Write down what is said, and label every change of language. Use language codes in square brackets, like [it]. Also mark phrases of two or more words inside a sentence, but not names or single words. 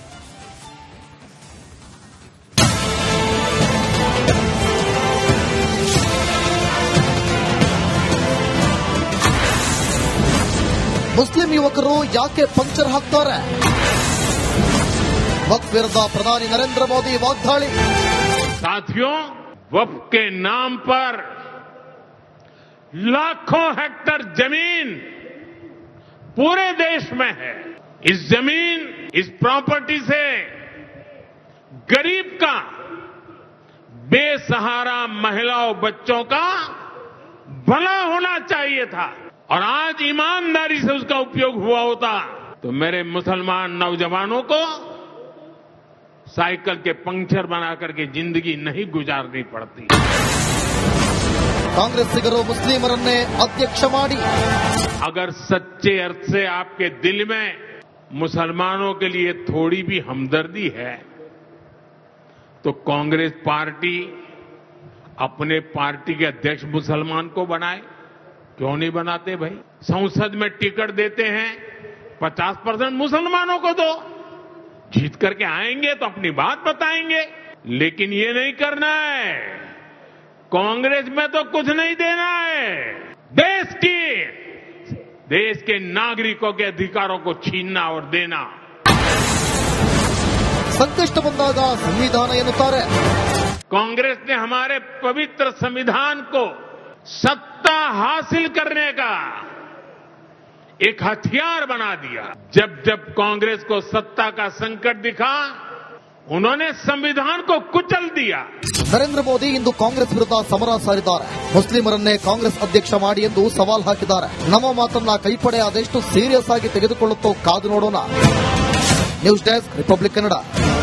[kn] ಮುಸ್ಲಿಂ ಯುವಕರು ಯಾಕೆ ಪಂಕ್ಚರ್ ಹಾಕ್ತಾರೆ? ವಕ್ಫ್ ವಿರುದ್ಧ ಪ್ರಧಾನಿ ನರೇಂದ್ರ ಮೋದಿ ವಾಗ್ದಾಳಿ. [hi] साथियों, वक्फ के नाम पर लाखों हेक्टर जमीन पूरे देश में है. इस जमीन, इस प्रॉपर्टी से गरीब का, बेसहारा महिलाओं बच्चों का भला होना चाहिए था. और आज ईमानदारी से उसका उपयोग हुआ होता तो मेरे मुसलमान नौजवानों को साइकिल के पंक्चर बना करके जिंदगी नहीं गुजारनी पड़ती. [kn] ಕಾಂಗ್ರೆಸ್ಸಿಗರು ಮುಸ್ಲಿಮರನ್ನೇ ಅಧ್ಯಕ್ಷ ಮಾಡಿ. [hi] अगर सच्चे अर्थ से आपके दिल में मुसलमानों के लिए थोड़ी भी हमदर्दी है तो कांग्रेस पार्टी अपने पार्टी के अध्यक्ष मुसलमान को बनाए. क्यों नहीं बनाते भाई? संसद में टिकट देते हैं, 50% मुसलमानों को दो. जीत करके आएंगे तो अपनी बात बताएंगे. लेकिन ये नहीं करना है. कांग्रेस में तो कुछ नहीं देना है. देश के नागरिकों के अधिकारों को छीनना और देना. [kn] ಸಂಕಷ್ಟ ಬಂದಾಗ ಸಂವಿಧಾನ ಎನ್ನುತ್ತಾರೆ. [hi] कांग्रेस ने हमारे पवित्र संविधान को सत्ता हासिल करने का एक हथियार बना दिया. जब जब कांग्रेस को सत्ता का संकट दिखा, उन्होंने संविधान को कुचल दिया. [kn] ನರೇಂದ್ರ ಮೋದಿ ಇಂದು ಕಾಂಗ್ರೆಸ್ ವಿರುದ್ಧ ಸಮರ ಸಾರಿದ್ದಾರೆ. ಮುಸ್ಲಿಮರನ್ನೇ ಕಾಂಗ್ರೆಸ್ ಅಧ್ಯಕ್ಷ ಮಾಡಿ ಎಂದು ಸವಾಲ್ ಹಾಕಿದ್ದಾರೆ. ನಮ್ಮ ಮಾತನ್ನ ಕೈಪಡೆ ಅದೆಷ್ಟು ಸೀರಿಯಸ್ ಆಗಿ ತೆಗೆದುಕೊಳ್ಳುತ್ತೋ ಕಾದು ನೋಡೋಣ. [en] news desk, [kn] ರಿಪಬ್ಲಿಕ್ ಕನ್ನಡ.